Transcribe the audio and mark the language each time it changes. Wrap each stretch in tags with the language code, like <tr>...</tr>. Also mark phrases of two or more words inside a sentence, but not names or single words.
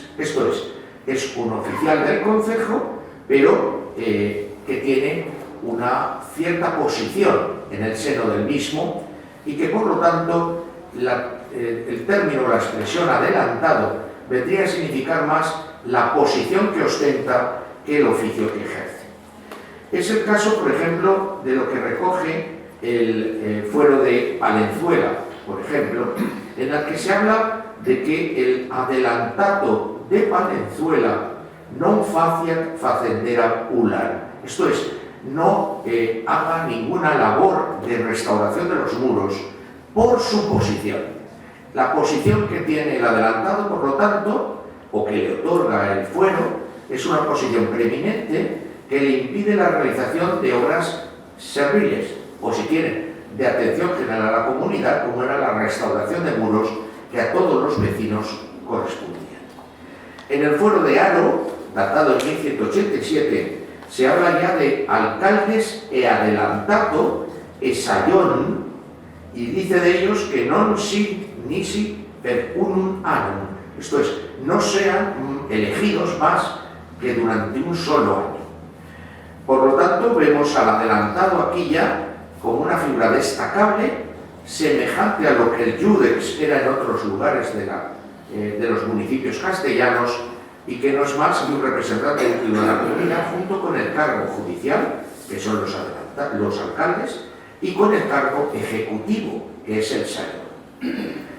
<es>Esto es un oficial del concejo, pero que tiene una cierta posición en el seno del mismo y que por lo tanto el término, la expresión adelantado vendría a significar más la posición que ostenta que el oficio que ejerce. Es el caso, por ejemplo, de lo que recoge el fuero de Palenzuela, por ejemplo, en el que se habla de que el adelantado de Palenzuela</es> <la>non faciat facendera ular,</la> <es>esto es, no haga ninguna labor de restauración de los muros por su posición. La posición que tiene el adelantado, por lo tanto, o que le otorga el fuero, es una posición preeminente que le impide la realización de obras serviles, o si quieren, de atención general a la comunidad, como era la restauración de muros que a todos los vecinos correspondían. En el fuero de Haro, datado en 1187, se habla ya de alcaldes e adelantado e sayón, y dice de ellos que</es> <la>non si nisi per unum annum,</la> <es>esto es, no sean elegidos más que durante un solo año. Por lo tanto, vemos al adelantado aquí ya como una figura destacable, semejante a lo que el Iudex era en otros lugares de los municipios castellanos, y que no es más que un representante de la comunidad junto con el cargo judicial, que son los alcaldes, y con el cargo ejecutivo, que es el sayón.</es>